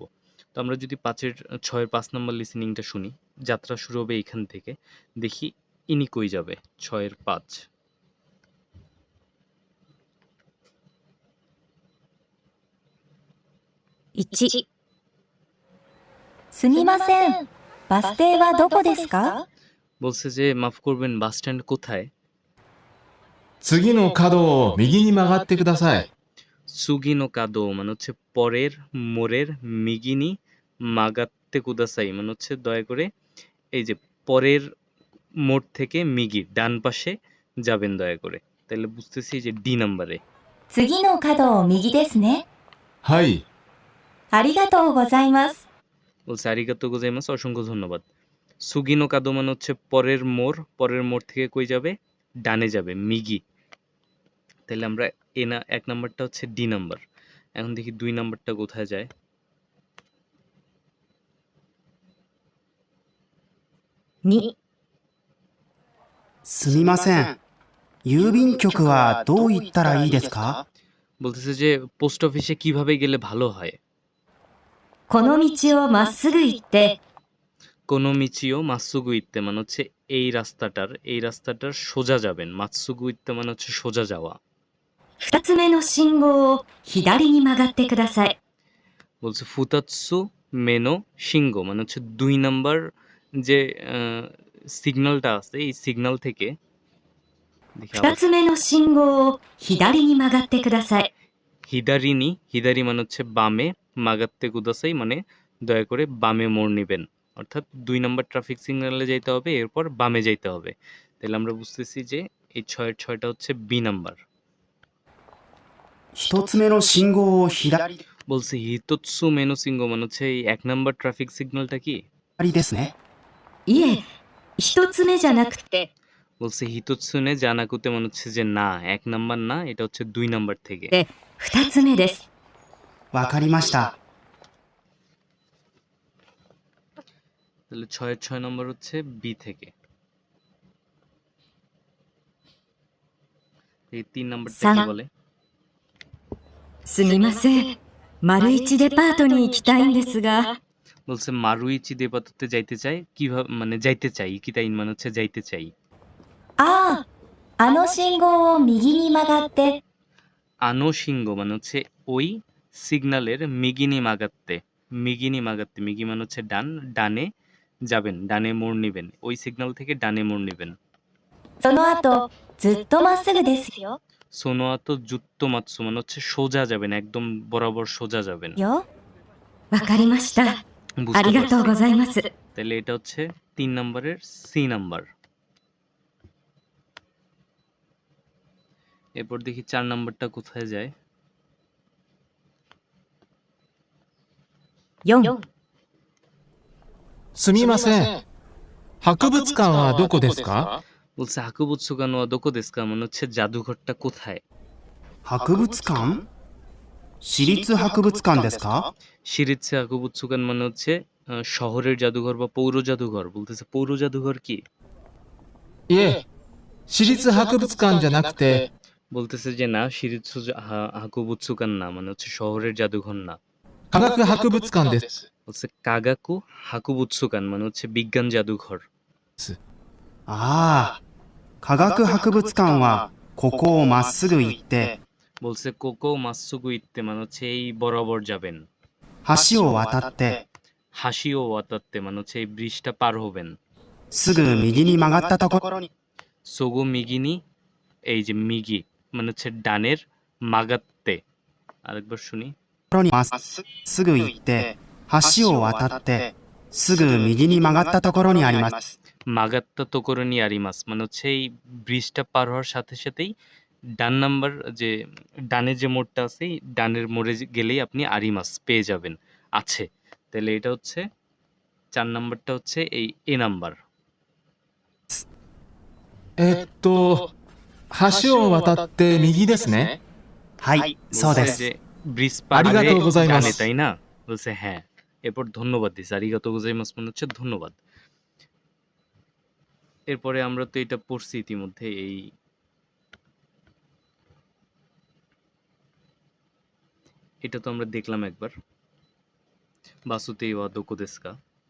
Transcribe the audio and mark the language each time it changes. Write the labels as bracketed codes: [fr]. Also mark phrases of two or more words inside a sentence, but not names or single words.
[bn] তো আমরা যদি 6-এর 5 নাম্বার লিসেনিংটা শুনি, যাত্রা শুরু হবে এইখান থেকে। দেখি ইনি কই যাবে। 6-এর 5। [ja] 1、すみません。バス停はどこですか？ [bn] বলছে যে মাফ করবেন, বাস স্ট্যান্ড কোথায়? [ja] 次の角を右に曲がってください。次の角 [bn] মানে হচ্ছে পরের মোড়ের, [ja] 右に曲がってください [bn] মানে হচ্ছে দয়া করে এই যে পরের মোড় থেকে মিগি ডান পাশে যাবেন দয়া করে। তাহলে বুঝতেছি যে ডি নাম্বারে। [ja] 次の角を右ですね。はい。ありがとうございます。 [bn] বলছে [ja] ありがとうございます, [bn] অসংখ্য ধন্যবাদ। [ja] 次の角 [bn] মানে হচ্ছে পরের মোড় থেকে কই যাবে? ডানে যাবে, মিগি। তাহলে আমরা এক নাম্বারটা হচ্ছে ডি নাম্বার। এখন দেখি 2 নাম্বারটা কোথায় যায়। [ja] 2、すみません。郵便局はどう行ったらいいですか？ [bn] বলতেছে যে পোস্ট অফিসে কিভাবে গেলে ভালো হয়। [ja] この道をまっすぐ行って、この道をまっすぐ行って [bn] মানে হচ্ছে এই রাস্তাটার সোজা যাবেন। [ja] まっすぐ行って [bn] মানে হচ্ছে সোজা যাওয়া। [ja] 2 つ目の信号を左に曲がってください。 [bn] বলছে [ja] 二つ目の信号 [bn] মানে হচ্ছে 2 নাম্বার যে সিগন্যালটা আছে, এই সিগন্যাল থেকে দেখি [ja] 2 [bn] আবার। [ja] つ目の信号を左に曲がってください。 [bn] হিদারি মানে হচ্ছে বামে, [ja] 曲がってください [bn] মানে দয়া করে বামে মোড় নিবেন। অর্থাৎ 2 নাম্বার ট্রাফিক সিগন্যালে যাইতে হবে, এরপর বামে যাইতে হবে। তাহলে আমরা বুঝতেছি যে এই 6-এর 6টা হচ্ছে বি নাম্বার। [ja] 一つ目の信号を左 [bn] বলছে [ja] 一つ目の信号 [bn] মানে হচ্ছে এই 1 নাম্বার ট্রাফিক সিগন্যালটা কি? [ja] ですね。いえ、1つ目じゃなくて、 [bn] বলছে [ja] 一つ目じゃなくて [bn] মানে হচ্ছে যে না, 1 নাম্বার না, এটা হচ্ছে 2 নাম্বার থেকে। [ja] で、2つ目です。わかりました。 [bn] তাহলে 6-এর 6 নাম্বার হচ্ছে বি থেকে। এই 3 নাম্বারটা কি 3 বলে? [ja] すみません。丸一デパートに行きたいんですが、 [bn] বলছে মারুইচি দেপাততে যাইতে চাই, কিভাবে মানে যাইতে চাই, ইকিতাইন মানে হচ্ছে যাইতে চাই। [ja] ああ、あの信号を右に曲がって、あの信号 [bn] মানে হচ্ছে ওই সিগন্যালের [ja] 右曲がって, [bn] মিগি মানে হচ্ছে ডানে যাবেন, ডানে মোড় নিবেন, ওই সিগন্যাল থেকে ডানে মোড় নিবেন। [ja] その後、ずっとまっすぐですよ。その後ずっとまっす [bn] মানে হচ্ছে সোজা যাবেন, একদম বরাবর সোজা যাবেন। [ja] よ。わかりました。あ [bn] বুঝতে [ja] りがとう [bn] পারছি। [ja] ございます。 [bn] তাহলে এটা হচ্ছে 3 নাম্বারের সি নাম্বার। এরপর দেখি 4 নাম্বারটা কোথায় যায়। [ja] 4、すみません。博物館はどこですか？ [bn] বলছে [ja] 博物館はどこですか [bn] মানে হচ্ছে জাদুঘরটা কোথায়? [ja] 博物館私立博物館ですか？市立博物館 [bn] মানে হচ্ছে শহরের জাদুঘর বা পৌর জাদুঘর। বলতেছে পৌর জাদুঘর কি? [ja] いえ、私立博物館じゃなくて、 [bn] বলতেছে যে না, [ja] 市立博物館 [bn] না, মানে হচ্ছে শহরের জাদুঘর না। [ja] 科学博物館です。 [bn] বলছে [ja] 科学博物館 [bn] মানে হচ্ছে বিজ্ঞান জাদুঘর। [ja] ああ、科学博物館はここをまっすぐ行って、 [bn] বলছে [ja] ここまっすぐ行って [bn] মানে হচ্ছে এই বরাবর যাবেন। [ja] 橋を渡って、橋を渡って [bn] মানে হচ্ছে এই ব্রিজটা পার হবেন। [ja] すぐ右に曲がったところにすぐ右に, [bn] এই যে মিগি মানে হচ্ছে ডানের, মাগাত্তে আরেকবার শুনি। [ja] まっすぐ行って橋を渡ってすぐ右に曲がったところにあります曲がったところにあります [bn] মানে হচ্ছে এই ব্রিজটা পার হওয়ার সাথে সাথেই ডান নাম্বার যে ডানে যে মোড়টা আছে এই ডানের মোড়ে গেলেই আপনি আরিমাস পেয়ে যাবেন, আছে। তাহলে এটা হচ্ছে 4 নাম্বারটা হচ্ছে এই এ নাম্বার। [ja] 橋を渡って右ですね。はいそうで [bn] বলছে [ja] す [bn] যে ব্রিজ পার [ja] আরিগাতো [bn] হয়ে [ja] গোজাইমাস। [bn] ডানে, তাই না? বলছে হ্যাঁ। এরপর ধন্যবাদ দিছে, [ja] ありがとうございます [bn] মানে হচ্ছে ধন্যবাদ। এরপরে আমরা তো এটা পড়ছি ইতিমধ্যে, এটা তো আমরা দেখলাম একবার, [ja] バス停はどこですか.